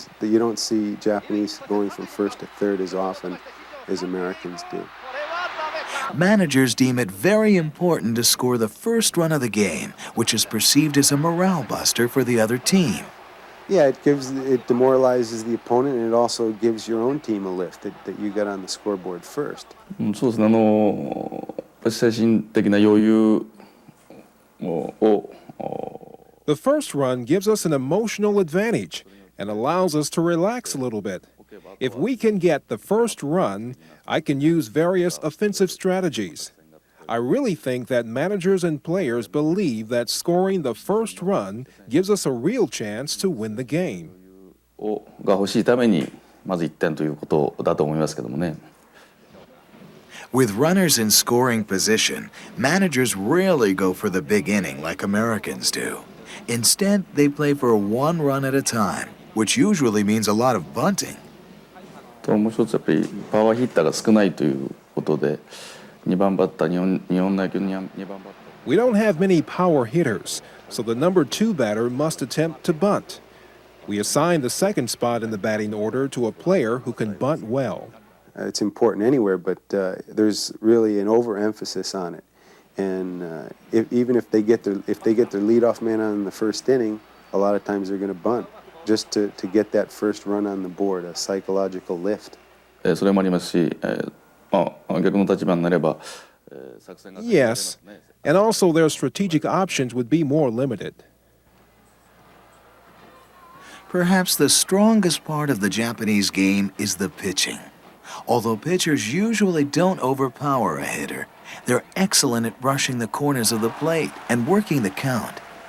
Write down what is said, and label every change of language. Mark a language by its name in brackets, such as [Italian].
[English] You don't see Japanese going from first to third as often as Americans do. Managers deem it very important to score the first run of the game, which is perceived as a morale buster for the other team. Yeah, it demoralizes the opponent, and it also gives your own team a lift that you got on the scoreboard first. [Japanese] そうですね、精神的な余裕を [English] The first run gives us an emotional advantage and allows us to relax a little bit. If we can get the first run, I can use various offensive strategies. I really think that managers and players believe that scoring the first run gives us a real chance to win the game. [Japanese] が欲しいためにまず1点ということだと思いますけどもね。 [English] With runners in scoring position, managers rarely go for the big inning like Americans do. Instead, they play for one run at a time, which usually means a lot of bunting. [Japanese] もう一つやっぱりパワーヒッターが少ないということで、2番バッター、日本野球の2番バッター。 [English] We don't have many power hitters, so the number 2 batter must attempt to bunt. We assign the second spot in the batting order to a player who can bunt well. It's important anywhere, but there's really an overemphasis on it. And even if they get their leadoff man on in the first inning, a lot of times they're going to bunt just to get that first run on the board, a psychological lift. [Japanese] それもありますし、逆の立場になれば、 [English] Yes, and also their strategic options would be more limited. Perhaps the strongest part of the Japanese game is the pitching. Although pitchers usually don't overpower a hitter, they're excellent at brushing the corners of the plate and working the count.